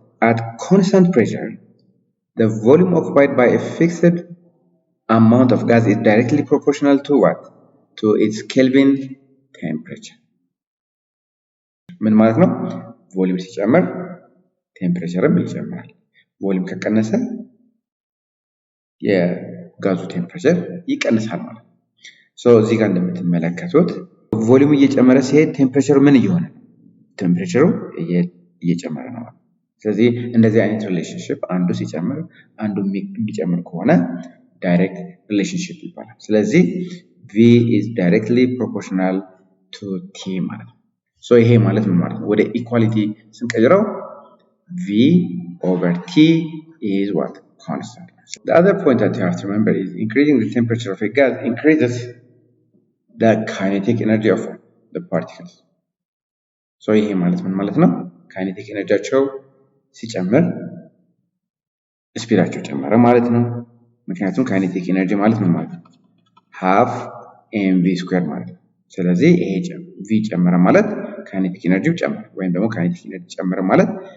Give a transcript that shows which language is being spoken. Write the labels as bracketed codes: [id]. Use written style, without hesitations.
[en] At constant pressure, the volume occupied by a fixed amount of gas is directly proportional to what? To its Kelvin temperature. [am] ምን ማለት ነው? ቮሊዩም ሲጨምር ቴምፕሬቸርም ይጨምራል። ቮሊዩም ከቀነሰ የጋዙ ቴምፕሬቸር ይቀንሳል ማለት ነው። ሶ እዚህ ጋር እንደምትመለከቱት ቮሊዩም እየጨመረ ሲሄድ ቴምፕሬቸሩ ምን እየሆነ ነው? ቴምፕሬቸሩ እየጨመረ ነው። ስለዚህ እንደዚህ አይነት ሪሌሽንሺፕ አንዱ ሲጨምር አንዱ የሚጨምር ከሆነ ዳይሬክት ሪሌሽንሺፕ ይባላል። ስለዚህ [en] V is directly proportional to T [am] ማለት ነው። ሶ ይሄ ማለት ምን ማለት ነው? ወደ ኢኳሊቲ ስንቀይረው [en] V over T is what? Constant. The other point that you have to remember is increasing the temperature of a gas increases the kinetic energy of the particles. [am] ሶ ይሄ ማለት ምን ማለት ነው? ካይኔቲክ ኤነርጂያቸው ሲጨምር ስፒዳቸው ጨመረ ማለት ነው። ምክንያቱም ካይኔቲክ ኤነርጂ ማለት ምን ማለት ነው? half mv ስኩዌር ማለት ነው። ስለዚህ ይሄ v ጨመረ ማለት ካይኔቲክ ኤነርጂው ጨመረ ወይም ደግሞ ካይኔቲክ ኤነርጂ ጨመረ ማለት